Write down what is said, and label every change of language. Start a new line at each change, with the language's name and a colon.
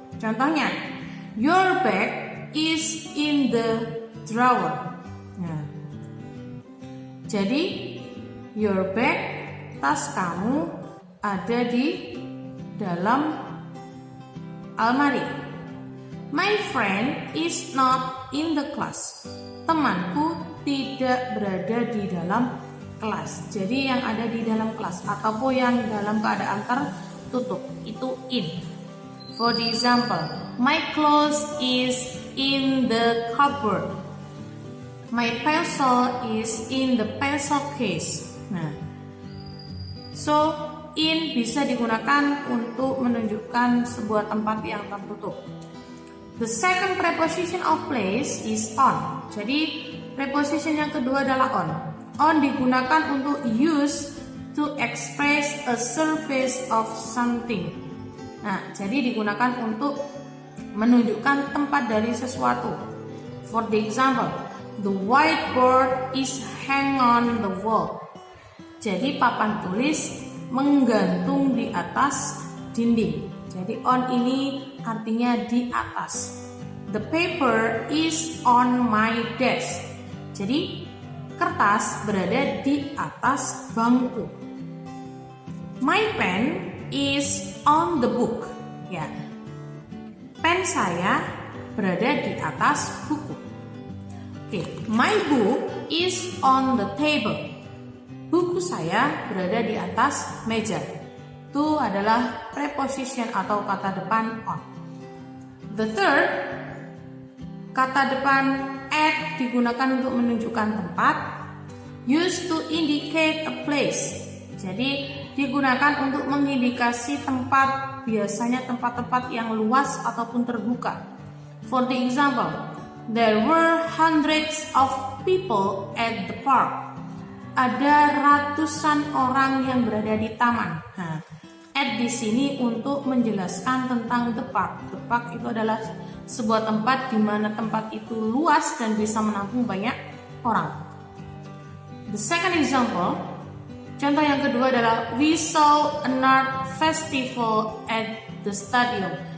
English: Contohnya, your bag is in the drawer.
Indonesian: Nah, jadi
English: your bag,
Indonesian: tas kamu ada di dalam almari.
English: My friend is not in the class.
Indonesian: Temanku tidak berada di dalam kelas. Jadi yang ada di dalam kelas ataupun yang dalam keadaan tertutup itu in.
English: For the example, my clothes is in the cupboard. My pencil is in the pencil case.
Indonesian: Nah, so in bisa digunakan untuk menunjukkan sebuah tempat yang tertutup.
English: The second preposition of place is on.
Indonesian: Jadi preposition yang kedua adalah on.
English: On
Indonesian: digunakan untuk
English: use to express a surface of something.
Indonesian: Nah, jadi digunakan untuk menunjukkan tempat dari sesuatu.
English: For the example, the whiteboard is hang on the wall.
Indonesian: Jadi papan tulis menggantung di atas dinding. Jadi on ini artinya di atas.
English: The paper is on my desk.
Indonesian: Jadi kertas berada di atas bangku.
English: My pen is on the book.
Indonesian: Ya, pen saya berada di atas buku.
English: Oke, my book is on the table.
Indonesian: Buku saya berada di atas meja. Itu adalah preposition atau kata depan on.
English: The third,
Indonesian: kata depan at digunakan untuk menunjukkan tempat,
English: used to indicate a place.
Indonesian: Jadi digunakan untuk mengindikasi tempat, biasanya tempat-tempat yang luas ataupun terbuka.
English: For the example, there were hundreds of people at the park.
Indonesian: Ada ratusan orang yang berada di taman. Nah, at di sini untuk menjelaskan tentang the park. The park itu adalah sebuah tempat di mana tempat itu luas dan bisa menampung banyak orang.
English: The second example,
Indonesian: contoh yang kedua adalah
English: we saw an art festival at the stadium.